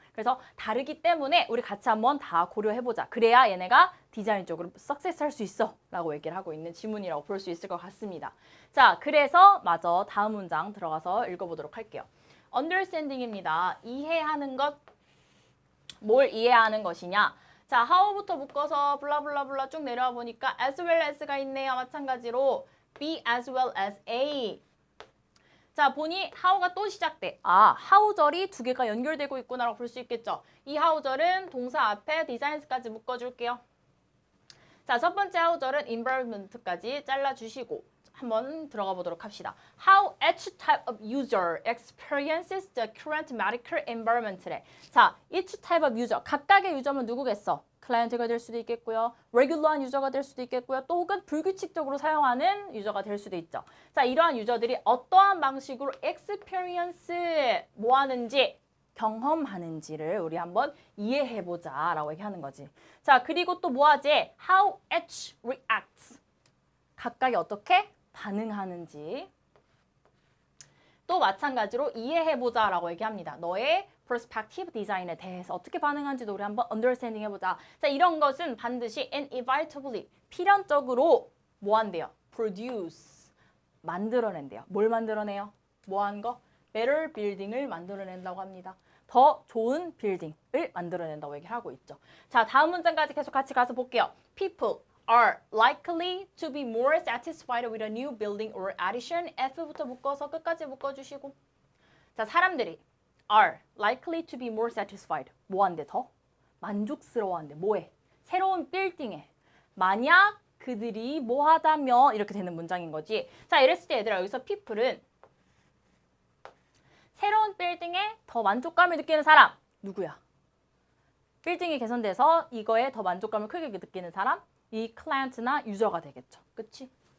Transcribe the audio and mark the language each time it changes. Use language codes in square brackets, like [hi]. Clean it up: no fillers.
[ko] 그래서 다르기 때문에 우리 같이 한번 다 고려해보자. 그래야 얘네가 디자인적으로 석세스 할 수 있어 라고 얘기를 하고 있는 지문이라고 볼 수 있을 것 같습니다. 자, 그래서 마저 다음 문장 들어가서 읽어보도록 할게요. understanding입니다. 이해하는 것, 뭘 이해하는 것이냐? 자, how부터 묶어서 블라블라블라 쭉 내려와 보니까 as well as가 있네요. 마찬가지로 be as well as a. 자, 보니 how가 또 시작돼. 아, how절이 두 개가 연결되고 있구나라고 볼 수 있겠죠. 이 how절은 동사 앞에 designs까지 묶어줄게요. 자, 첫 번째 how절은 environment까지 잘라주시고 한번 들어가 보도록 합시다. [en] How each type of user experiences the current medical environment래. [ko] 자, each type of user, 각각의 유저는 누구겠어? 클라이언트가 될 수도 있겠고요. 레귤러한 유저가 될 수도 있겠고요. 또 혹은 불규칙적으로 사용하는 유저가 될 수도 있죠. 자, 이러한 유저들이 어떠한 방식으로 experience 뭐 하는지 경험하는지를 우리 한번 이해해보자 라고 얘기하는 거지. 자, 그리고 또 뭐 하지? [en] How each reacts. [ko] 각각이 어떻게 반응하는지. 또 마찬가지로 이해해보자 라고 얘기합니다. 너의 perspective 디자인에 대해서 어떻게 반응하는지도 우리 한번 understanding 해보자. 자, 이런 것은 반드시 inevitably, 필연적으로 뭐 한대요? produce, 만들어낸대요. 뭘 만들어내요? 뭐 한 거? better building을 만들어낸다고 합니다. 더 좋은 빌딩을 만들어낸다고 얘기를 하고 있죠. 자, 다음 문장까지 계속 같이 가서 볼게요. [en] People are likely to be more satisfied with a new building or addition. [ko] F부터 묶어서 끝까지 묶어주시고. [en] 자, [ko] 사람들이 [en] are likely to be more satisfied. [ko] 뭐 한대 더? 만족스러워한대. 뭐해? 새로운 빌딩에. 만약 그들이 뭐 하다며 이렇게 되는 문장인 거지. 자, 이랬을 때 얘들아 여기서 people은 새로운 빌딩에 더 만족감을 느끼는 사람. 누구야? 빌딩이 개선돼서 이거에 더 만족감을 크게 느끼는 사람? 이 클라이언트나 유저가 되겠죠. 그치?